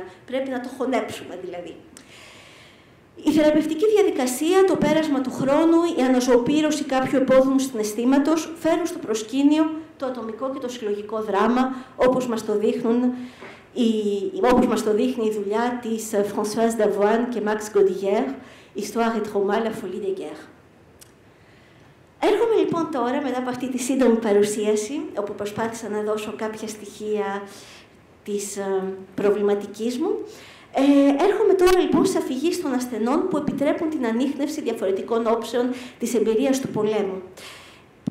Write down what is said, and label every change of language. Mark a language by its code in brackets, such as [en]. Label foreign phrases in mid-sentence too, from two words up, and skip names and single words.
[el] Πρέπει να το χωνέψουμε δηλαδή. Η θεραπευτική διαδικασία, το πέρασμα του χρόνου, η αναζωοπήρωση κάποιου επώδυνου συναισθήματος φέρουν στο προσκήνιο το ατομικό και το συλλογικό δράμα, όπως μας το δείχνει η δουλειά της Françoise Davoine και Max Godillère, Histoire et Trauma, la folie des guerres. Έρχομαι λοιπόν τώρα, μετά από αυτή τη σύντομη παρουσίαση, όπου προσπάθησα να δώσω κάποια στοιχεία της προβληματικής μου, έρχομαι τώρα λοιπόν στις αφηγήσεις των ασθενών που επιτρέπουν την ανίχνευση διαφορετικών όψεων της εμπειρίας του πολέμου.